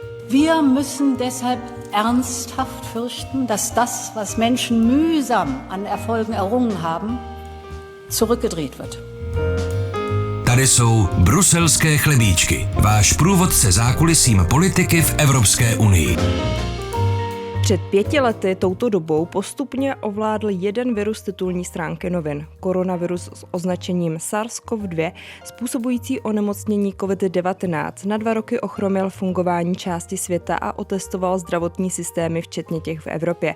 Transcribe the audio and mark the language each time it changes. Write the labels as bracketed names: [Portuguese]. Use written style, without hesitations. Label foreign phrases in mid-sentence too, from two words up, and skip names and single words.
[German] Wir müssen deshalb ernsthaft fürchten, dass das, was Menschen mühsam an Erfolgen errungen haben, zurückgedreht wird. [Czech] Tady jsou bruselské chlebíčky, váš průvodce zákulisím politiky v Evropské unii. Před 5 lety touto dobou postupně ovládl jeden virus titulní stránky novin. Koronavirus s označením SARS-CoV-2, způsobující onemocnění COVID-19, na 2 roky ochromil fungování části světa a otestoval zdravotní systémy, včetně těch v Evropě.